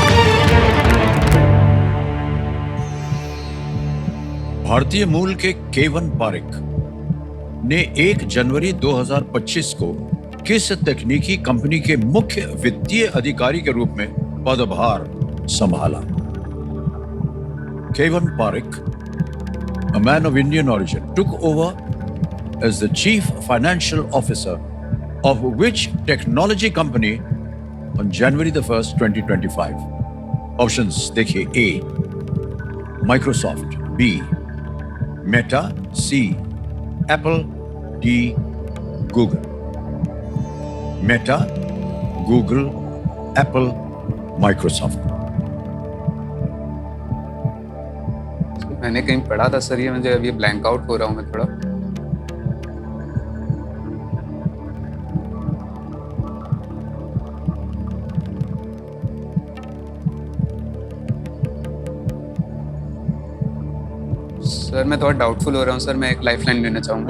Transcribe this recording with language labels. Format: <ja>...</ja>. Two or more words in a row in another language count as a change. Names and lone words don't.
<hi>भारतीय मूल के केवन पारिक ने 1 जनवरी 2025 को किस तकनीकी कंपनी के मुख्य वित्तीय अधिकारी के रूप में पदभार संभाला? केवन पारिक,</hi> <en>a man of Indian origin, took over as the chief financial officer of which technology company on January the 1st, 2025?</en> <hi>Options देखिए: A,</hi> <en>Microsoft; B, Meta; C, Apple; D, Google. Meta, Google, Apple, Microsoft.</en> <hi>मैंने कहीं पढ़ा था सर, ये मुझे अभी</hi> <en>blank out</en> <hi>हो रहा हूँ मैं थोड़ा। सर मैं थोड़ा डाउटफुल हो रहा हूँ सर, मैं एक लाइफलाइन लेना चाहूँगा।</hi>